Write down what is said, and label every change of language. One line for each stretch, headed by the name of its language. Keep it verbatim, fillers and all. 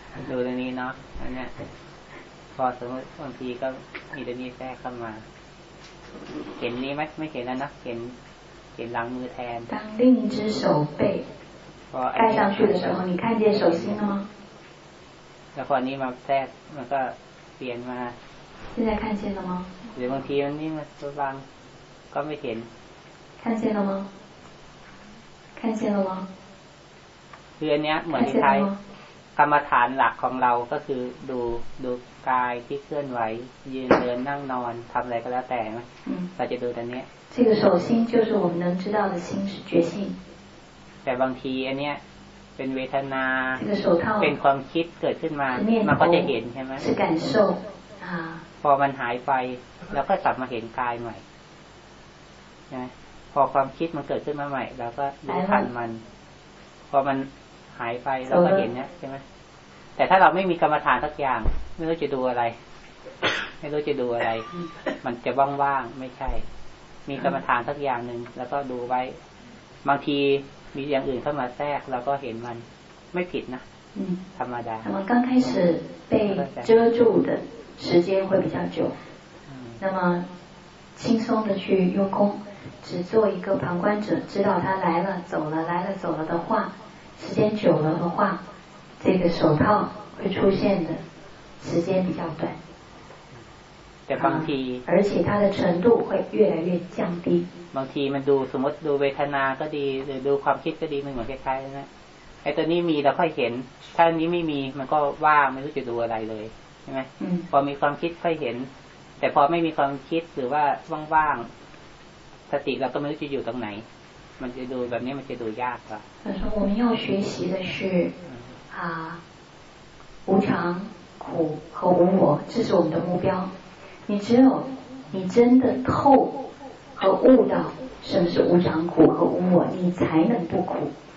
Thai: ดูด้านนี้เนาะอันเนี้ยพอสมมติบางทีก็มีด้านนี้แทรกเข้ามาเห็นนี้ไหมไม่เห็นแล้วนะเห็น。给狼母胎
Chinese: 当另一只手背盖上去的时候你看见手心了吗
Thai: แล้วพอนี้มาแทรกมันก็เปลี่ยนมา
Chinese: 现在看见了吗
Thai: หรือบางทีมันนี่มันบางก็ไม่เห็น
Chinese: 看见了吗看见了吗
Thai: คืออันเนี้ยเหมือนที่ไทยกรรมฐานหลักของเราก็คือดูดูกายที่เคลื่อนไหวยืนเดินนั่งนอนทำอะไรก็แล้วแต่เราจะดูตรงนี้
Chinese: 这个手心就是我们能知道的心是觉性
Thai: แต่บางทีอันเนี้ยเป็นเวทนา
Chinese: 这个手套
Thai: เป็นความคิดเกิดขึ้นมามันก็จะเห็นใช่ไหม
Chinese: 是感受啊
Thai: พอมันหายไปแล้วก็กลับมาเห็นกายใหม่ใช่ไหมพอความคิดมันเกิดขึ้นมาใหม่เราก็รู้ทันมันพอมันหายไปเราก็เห็นนะใช่ไหมแต่ถ้าเราไม่มีกรรมฐานสักอย่างไม่รู้จะดูอะไรไม่รู้จะดูอะไรมันจะว่างๆไม่ใช่มีกรรมฐานสักอย่างหนึ่งแล้วก็ดูไว้บางทีมีอย่างอื่นเข้ามาแทรกเราก็เห็นมันไม่ผิดนะธรรมดา
Chinese: 那么刚开始被遮住的时间会比较久那么轻松的去用功只做一个旁观者知道他来了走了来了走了的话时间久了的话这个手套会出现的时间比较短
Thai: แต่บางที
Chinese: 而且它的程度会越来越降低
Thai: บางทีมันดูสมมติดูเวทนาก็ดีหรือดูความคิดก็ดีมันเหมือนคล้ายๆนะไอ้ตัวนี้มีเราค่อยเห็นถ้าอันนี้ไม่มีมันก็ว่างไม่รู้จะดูอะไรเลยใช่ไหมพอมีความคิดค่อยเห็นแต่พอไม่มีความคิดหรือว่าว่างๆสติเราก็ไม่รู้จะอยู่ตรงไหนมันจะดูแบบนี้มันจะดูยากกว่า แต่ว่า
Chinese: 我们要学习的是啊无常苦和无我这是我们的目标你只有你真的透和悟到什么是无常苦和无我，你才能不苦。